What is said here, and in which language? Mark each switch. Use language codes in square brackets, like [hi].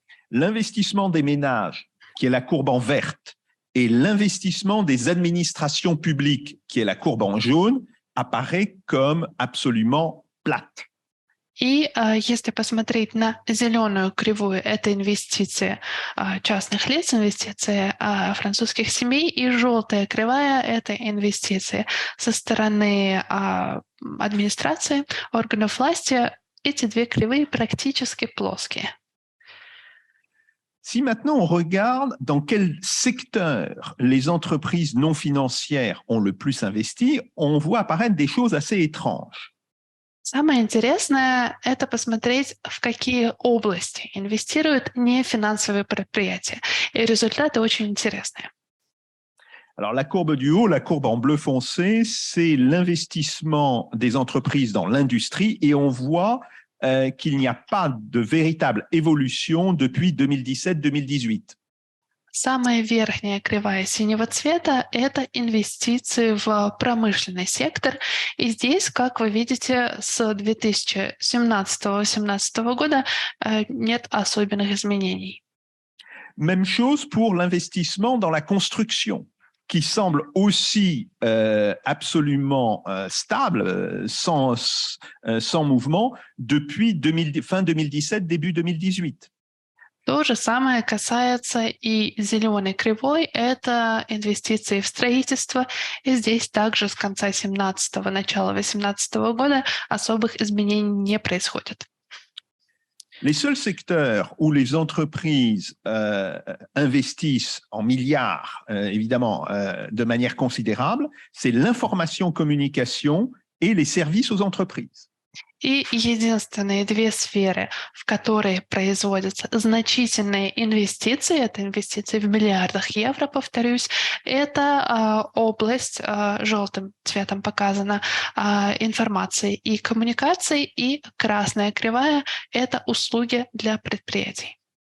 [fr] L'investissement des ménages, qui est la courbe en verte, et l'investissement des administrations publiques, qui est la courbe en jaune, apparaît comme absolument plate. [ru] И если посмотреть на зеленую кривую, это инвестиции частных лиц, инвестиции французских семей, и желтая кривая – это инвестиции со стороны администрации, органов власти. Эти две кривые практически плоские. [fr] Si maintenant on regarde dans quel secteur les entreprises non financières ont le plus investi, on voit apparaître des choses assez étranges. [ru] Самое интересное – это посмотреть, в какие области инвестируют нефинансовые предприятия. И результаты очень интересные. [fr] Alors, la courbe du haut, la courbe en bleu foncé, c'est l'investissement des entreprises dans l'industrie et on voit qu'il n'y a pas de véritable évolution depuis 2017-2018. [ru] Самая верхняя кривая синего цвета – это инвестиции в промышленный сектор. И здесь, как вы видите, с 2017-2018 года нет особенных изменений. [fr] Même chose pour l'investissement dans la construction, qui semble aussi absolument stable, sans mouvement, depuis fin 2017, début 2018. [ru] То же самое касается и зеленой кривой, это инвестиции в строительство. И здесь также с конца 2017-го, начала 2018 года особых изменений не происходит. [fr] Les seuls secteurs où les entreprises investissent en milliards, évidemment, de manière considérable, c'est l'information-communication et les services aux entreprises. [ru] И единственные две сферы, в которые производятся значительные инвестиции, это инвестиции в миллиардах евро, повторюсь, это область, желтым цветом показана, информации и коммуникаций, и красная кривая — это услуги для предприятий.